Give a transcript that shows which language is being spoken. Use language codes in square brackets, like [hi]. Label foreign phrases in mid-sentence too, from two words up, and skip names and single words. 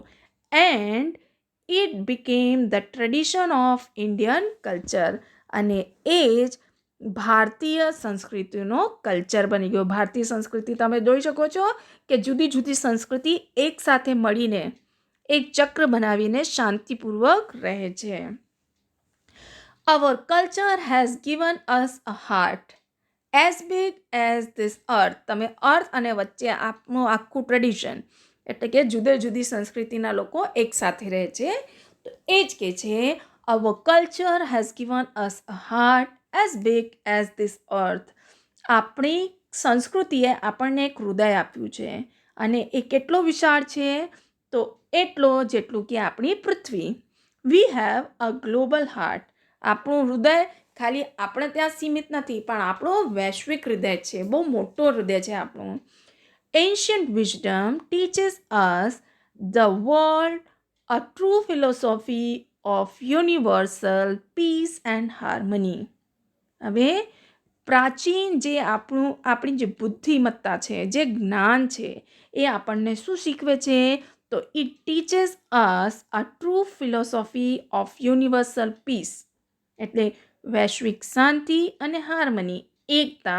[en] and it became the tradition of Indian culture. [gu] અને એ જ ભારતીય સંસ્કૃતિનો કલ્ચર બની ગયો. ભારતીય સંસ્કૃતિ તમે જોઈ શકો છો કે જુદી જુદી સંસ્કૃતિ એકસાથે મળીને એક ચક્ર બનાવીને શાંતિપૂર્વક રહે છે. [en] Our culture has given us a heart as big as this earth. [gu] તમે અર્થ અને વચ્ચે આપનું આખું ટ્રેડિશન, એટલે કે જુદી જુદી સંસ્કૃતિના લોકો એકસાથે રહે છે. તો એ જ કે છે [en] our culture has given us a heart as big as this earth. [gu] આપણી સંસ્કૃતિએ આપણને એક હૃદય આપ્યું છે અને એ કેટલો વિશાળ છે? તો એટલો જેટલું કે આપણી પૃથ્વી. [en] We have a global heart. [gu] આપણું હૃદય ખાલી આપણે ત્યાં સીમિત નથી, પણ આપણું વૈશ્વિક હૃદય છે, બહુ મોટો હૃદય છે આપણું. [en] Ancient wisdom teaches us the world a true philosophy of universal peace and harmony. [gu] હવે પ્રાચીન જે આપણી જે બુદ્ધિમત્તા છે, જે જ્ઞાન છે, એ આપણને શું શીખવે છે? [en] તો it teaches us a true philosophy of universal peace, [gu] એટલે વૈશ્વિક શાંતિ અને હાર્મની, એકતા.